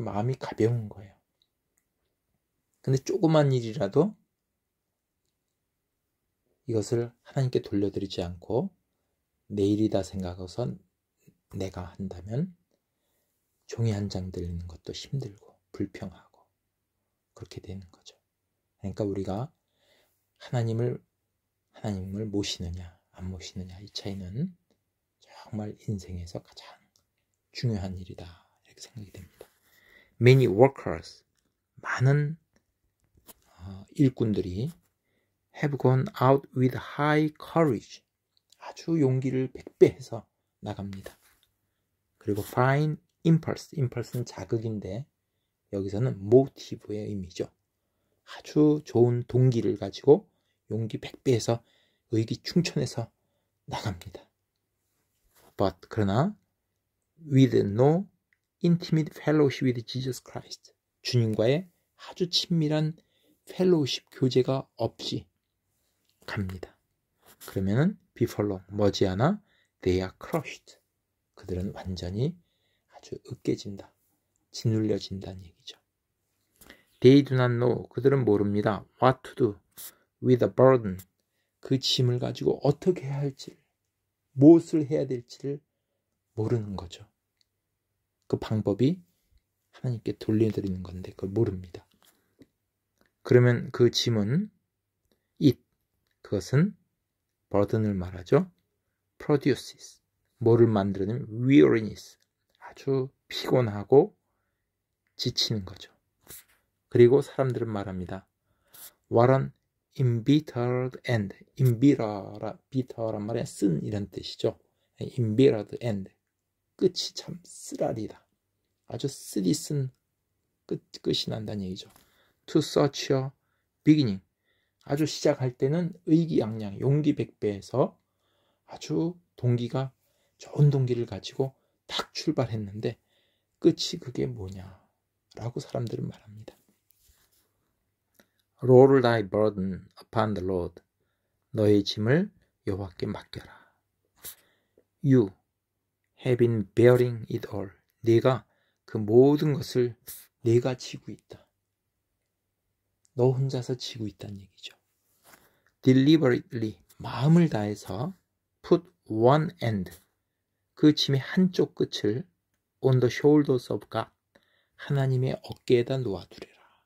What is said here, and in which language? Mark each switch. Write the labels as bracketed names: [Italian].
[Korean] 마음이 가벼운 거예요. 근데 조그만 일이라도 이것을 하나님께 돌려드리지 않고 내 일이다 생각해서 내가 한다면 종이 한 장 들리는 것도 힘들고 불평하고 그렇게 되는 거죠. 그러니까 우리가 하나님을 모시느냐 안 모시느냐, 이 차이는 정말 인생에서 가장 중요한 일이다, 이렇게 생각이 됩니다. [English] Many workers, [Korean] 많은 일꾼들이 [English] have gone out with high courage, [Korean] 아주 용기를 백배해서 나갑니다. 그리고 fine impulse는 자극인데 여기서는 motive의 의미죠. 아주 좋은 동기를 가지고 용기 백배해서 의기충천해서 나갑니다. [English] But [Korean] 그러나 [English] with no intimate fellowship with Jesus Christ, [Korean] 주님과의 아주 친밀한 펠로우십 교제가 없이 갑니다. 그러면은 [English] before long, [Korean] 머지않아 [English] they are crushed, [Korean] 그들은 완전히 아주 으깨진다, 짓눌려진다는 얘기죠. [English] They do not know, [Korean] 그들은 모릅니다. [English] What to do with a burden, [Korean] 그 짐을 가지고 어떻게 해야 할지를, 무엇을 해야 될지를 모르는 거죠. 그 방법이 하나님께 돌려드리는 건데 그걸 모릅니다. 그러면 그 짐은 그것은 burden을 말하죠. [English] produces, [Korean] 뭐를 만들어내면 [English] weariness, [Korean] 아주 피곤하고 지치는 거죠. 그리고 사람들은 말합니다. [English] What an embittered end. [Korean] bitter란 말에 쓴 이런 뜻이죠. [English] embittered end, [Korean] 끝이 참 쓰라리다, 아주 쓰리쓴 끝이 난다는 얘기죠. [English] To such a beginning, [Korean] 아주 시작할 때는 의기양양, 용기 백배해서 아주 동기가 좋은 동기를 가지고 딱 출발했는데 끝이 그게 뭐냐라고 사람들은 말합니다. [English] Roll thy burden upon the Lord, [Korean] 너의 짐을 여호와께 맡겨라. [English] You have been bearing it all, [Korean] 네가 그 모든 것을 내가 지고 있다. 너 혼자서 지고 있다는 얘기죠. [English] Deliberately, [Korean] 마음을 다해서 [English] put one end, [Korean] 그 짐의 한쪽 끝을 [English] on the shoulders of God, [Korean] 하나님의 어깨에다 놓아두래라.